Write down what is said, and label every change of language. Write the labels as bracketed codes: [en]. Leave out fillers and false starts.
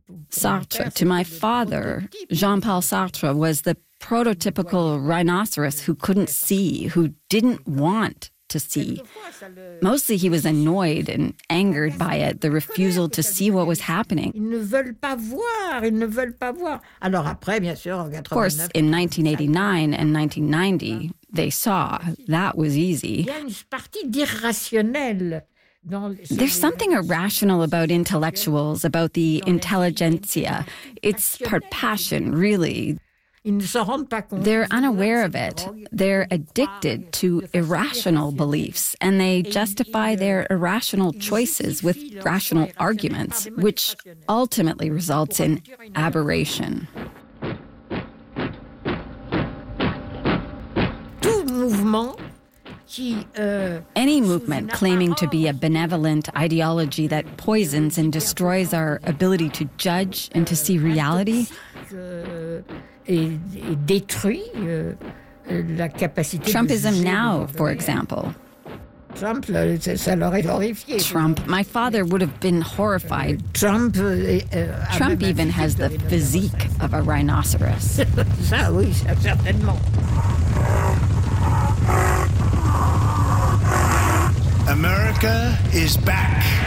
[en] Sartre, to my father, Jean-Paul Sartre was the prototypical rhinoceros who couldn't see, who didn't want to see. Mostly he was annoyed and angered by it, the refusal to see what was happening. [fr] Ils ne veulent pas voir, ils ne veulent pas voir. Alors après, bien sûr, en 89... [en] Of course, in 1989 and 1990, they saw. That was easy. [fr] Il y a une partie d'irrationnel. [en] There's something irrational about intellectuals, about the intelligentsia. It's part passion, really. They're unaware of it. They're addicted to irrational beliefs, and they justify their irrational choices with rational arguments, which ultimately results in aberration. Any movement claiming to be a benevolent ideology that poisons and destroys our ability to judge and to see reality [fr] et détruit la capacité de... [en] Trumpism now, for example. [fr] Trump, ça l'aurait horrifié. [en] Trump, my father would have been horrified. Trump even has the physique of a rhinoceros. [fr] Ça, oui, ça, certainement. [en] America is back.